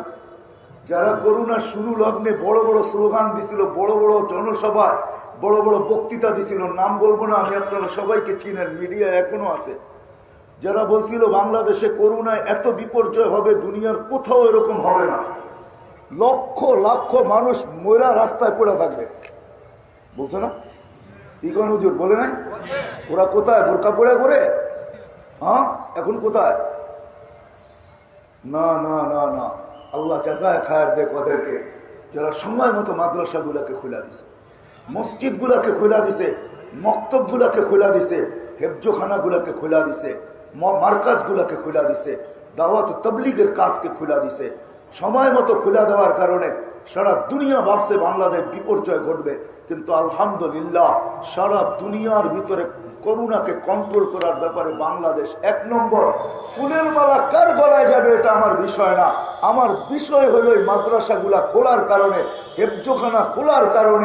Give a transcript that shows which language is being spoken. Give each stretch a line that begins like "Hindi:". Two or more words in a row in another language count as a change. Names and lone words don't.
Bangla: যারা করোনার শুরু লগ্নে বড় বড় স্লোগান দিছিল, বড় বড় জনসভায় বড় বড় বক্তৃতা দিছিল, নাম বলবো না আমি, আপনারা সবাইকে চিনেন, মিডিয়া এখনো আছে, যারা বলছিল বাংলাদেশে করোনায় এত বিপর্যয় হবে, দুনিয়ার কোথাও এরকম হবে না, লক্ষ লক্ষ মানুষ মরা রাস্তায় পড়ে থাকবে, বলছে না? কি কোন হুজুর বলে নাই? ওরা কোথায় বোরকা পড়ে করে? হ্যাঁ, এখন কোথায়? না না না না, আল্লাহ
Arabic: جزاء خير
Bangla: দেখ ওদেরকে। যারা সময় মতো মাদ্রাসাগুলোকে খোলা দিছে, মসজিদগুলোকে খোলা দিছে, মক্তবগুলোকে খোলা দিছে, হেফজোখানাগুলোকে খোলা দিছে, মার্কাজগুলোকে খোলা দিছে, দাওয়াত তাবলীগের কাজকে খোলা দিছে। সময় মতো খোলা দেওয়ার কারণে সারা দুনিয়া ভাবছে বাংলাদেশ বিপর্যয় ঘটবে, কিন্তু আলহামদুলিল্লাহ সারা দুনিয়ার ভিতরে করোনাকে কন্ট্রোল করার ব্যাপারে বাংলাদেশ 1 নম্বর। ফুলের মালা কার গলায় যাবে এটা আমার বিষয় না, আমার বিষয় হলো এই মাদ্রাসাগুলা খোলার কারণে, হেফজোখানা খোলার কারণে।